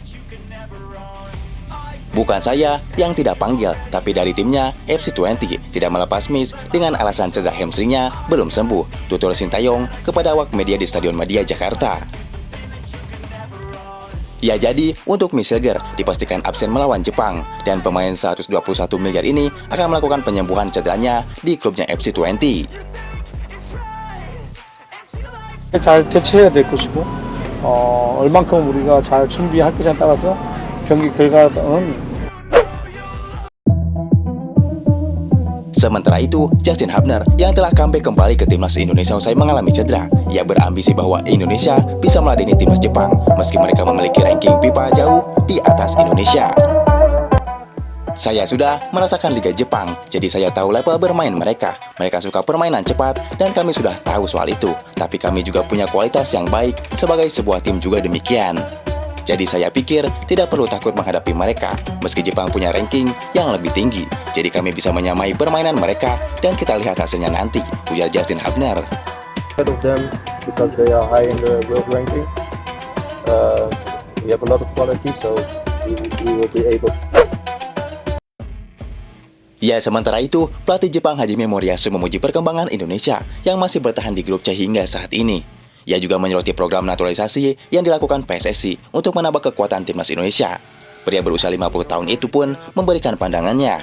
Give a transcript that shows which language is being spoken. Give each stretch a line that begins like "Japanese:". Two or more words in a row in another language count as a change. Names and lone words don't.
Indonesian: Bukan saya yang tidak panggil, tapi dari timnya, FC20 tidak melepas Mitch dengan alasan cedera hamstringnya belum sembuh, tutur Sintayong kepada awak media di Stadion Madia, Jakarta. Ya, jadi untuk Michel Ger dipastikan absen melawan Jepang, dan pemain 121 miliar ini akan melakukan penyembuhan cederanya di klubnya FC20.
Korean: 잘 대처해야 될 것이고 얼만큼 우리가 잘 준비할 것에 따라서 경기 결과는.
Indonesian: Sementara itu, Justin Hubner yang telah comeback kembali ke timnas Indonesia usai mengalami cedera. Ia berambisi bahwa Indonesia bisa meladeni timnas Jepang meski mereka memiliki ranking FIFA jauh di atas Indonesia. Saya sudah merasakan Liga Jepang, jadi saya tahu level bermain mereka. Mereka suka permainan cepat dan kami sudah tahu soal itu. Tapi kami juga punya kualitas yang baik sebagai sebuah tim juga demikian. Jadi saya pikir tidak perlu takut menghadapi mereka, meski Jepang punya ranking yang lebih tinggi. Jadi kami bisa menyamai permainan mereka dan kita lihat hasilnya nanti, ujar Justin Hubner.
English: Of them because they are high in the world ranking. We have a lot of quality, so we will be able.
Indonesian: Ya, sementara itu, pelatih Jepang Hajime Moriyasu memuji perkembangan Indonesia yang masih bertahan di grup C hingga saat ini. Ia juga menyoroti program naturalisasi yang dilakukan PSSI untuk menambah kekuatan timnas Indonesia. Pria berusia 50 tahun itu pun memberikan pandangannya.